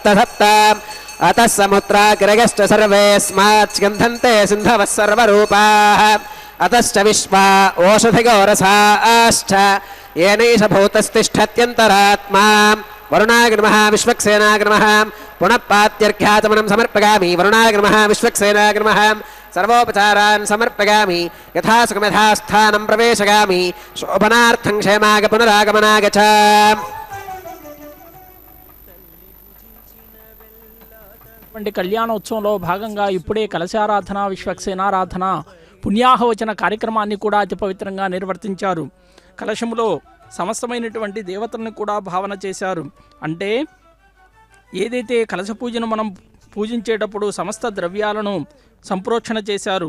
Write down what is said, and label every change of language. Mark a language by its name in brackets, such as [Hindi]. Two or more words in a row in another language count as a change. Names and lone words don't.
[Sanskrit] सप्त अतः समुद्राग्रगश्च सर्वेऽस्मात् गन्धन्ते सिन्धवः सर्वरूपाः अतश्च विश्वा ओषधिगोरसाश्च येनैष भूतस्तिष्ठत्यन्तरात्मा वरुणाग्रमः विश्वक्सेनाग्रमः पुनः पात्यर्घ्याचमनं समर्पयामि वरुणाग्रमः विश्वक्सेनाग्रमः सर्वोपचारान् समर्पयामि यथा सुखमेधा स्थानं प्रवेशयामि शोभनार्थं क्षेमाग पुनरागमनाग च [Telugu] కళ్యాణోత్సవంలో భాగంగా ఇప్పుడే కలశారాధన, విశ్వక్సేనారాధన, పుణ్యాహవచన కార్యక్రమాన్ని కూడా అతి పవిత్రంగా నిర్వర్తించారు. కలశములో సమస్తమైనటువంటి దేవతలను కూడా భావన చేశారు. అంటే ఏదైతే కలశ పూజను మనం పూజించేటప్పుడు సమస్త ద్రవ్యాలను సంప్రోక్షణ చేశారు.